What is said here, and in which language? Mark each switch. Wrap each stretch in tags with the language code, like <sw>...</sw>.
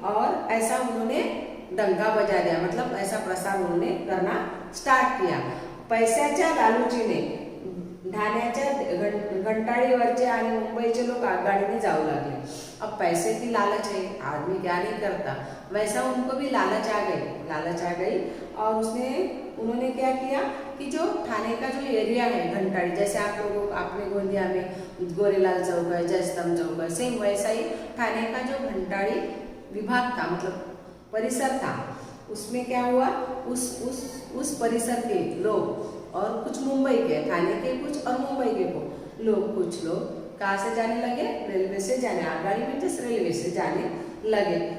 <hi>और ऐसा उन्होंने डंका बजा दिया, मतलब ऐसा प्रसार उन्होंने करना स्टार्ट किया.</hi> <mr>पैशाच्या लालूचीने ठाण्याच्या घंटाळीवरचे आणि मुंबईचे लोक आगगाडीने जाऊ लागले.</mr> <hi>अब पैसे की लालच है, आदमी क्या नहीं करता, वैसा उनको भी लालच आ गई. और उन्होंने क्या किया कि जो ठाणे का जो एरिया है घंटाड़ी, जैसे आपने गोंदिया में गोरेलाल चौक है, जयस्तंभ चौक है, सेम वैसा ही ठाणे का जो घंटाड़ी विभाग था, मतलब परिसर था, उसमें क्या हुआ, उस परिसर के लोग और कुछ मुंबई के, ठाणे के कुछ और मुंबई के कुछ लोग कहाँ से जाने लगे, रेलवे से जाने,</hi> <mr>आगगाडी म्हणजे</mr> <hi>रेल्वे से जाने लगे.</hi>